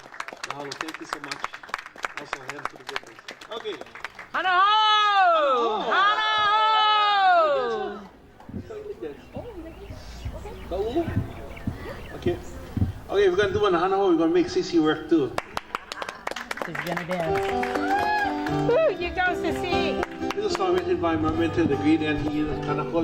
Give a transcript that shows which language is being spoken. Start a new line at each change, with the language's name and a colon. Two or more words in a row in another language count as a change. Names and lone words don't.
English: Mahalo, thank you so much. Also a hand for the good ones. Okay.
Hawaiian: Hana ho! Hana ho!
English: Okay. Okay, we're gonna do one
Hawaiian: Hana ho.
English: We're gonna make Sissy work too. She's gonna dance. Woo! You go, Sissy! This is how written by my mentor, the great Auntie Kanakoli.